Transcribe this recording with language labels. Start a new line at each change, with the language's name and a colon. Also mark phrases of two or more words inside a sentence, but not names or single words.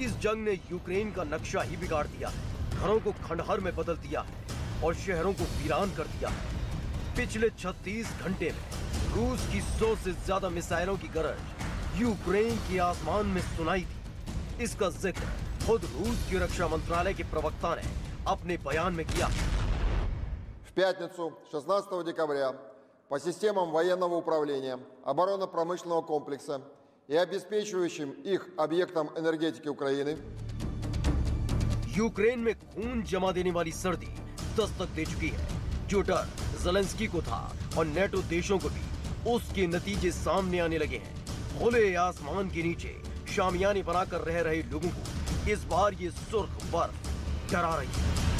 Hindi: इस जंग ने यूक्रेन का नक्शा ही बिगाड़ दिया है, घरों को खंडहर में बदल दिया है और शहरों को वीरान कर दिया है। पिछले 36 घंटे में रूस की 100 से ज्यादा मिसाइलों की गरज यूक्रेन के आसमान में सुनाई थी। इसका जिक्र खुद रूस के रक्षा मंत्रालय के प्रवक्ता ने अपने बयान में किया।
Russian: В пятницу, 16 декабря, по системам военного управления, оборонно-промышленного комплекса и обеспечивающим их объектам энергетики Украины
Hindi: यूक्रेन में खून जमा देने वाली सर्दी दस्तक दे चुकी है। जो डर ज़ेलेंस्की को था और नेटो देशों को भी, उसके नतीजे सामने आने लगे हैं। खुले आसमान के नीचे शामियाने बनाकर रह रहे लोगों को इस बार ये सुर्ख बर्फ डरा रही है।